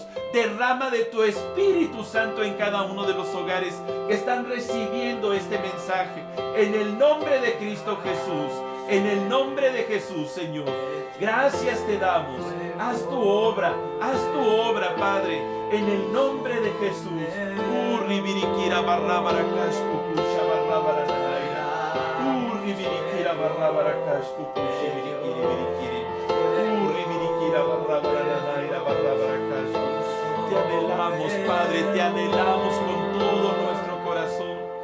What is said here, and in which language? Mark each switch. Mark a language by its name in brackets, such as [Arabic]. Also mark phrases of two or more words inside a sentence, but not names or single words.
[Spanish] Derrama de tu Espíritu Santo en cada uno de los hogares que están recibiendo este mensaje. En el nombre de Cristo Jesús, en el nombre de Jesús, Señor. Gracias te damos. Haz tu obra, Padre, en el nombre de Jesús. Urribirikira barrabaracashku kusha barrabaranaira. Urribirikira barrabaracashku kushibirikiri. Urribirikira barrabaranaira barrabaracashku. Te anhelamos, Padre, te anhelamos con todo nuestro corazón.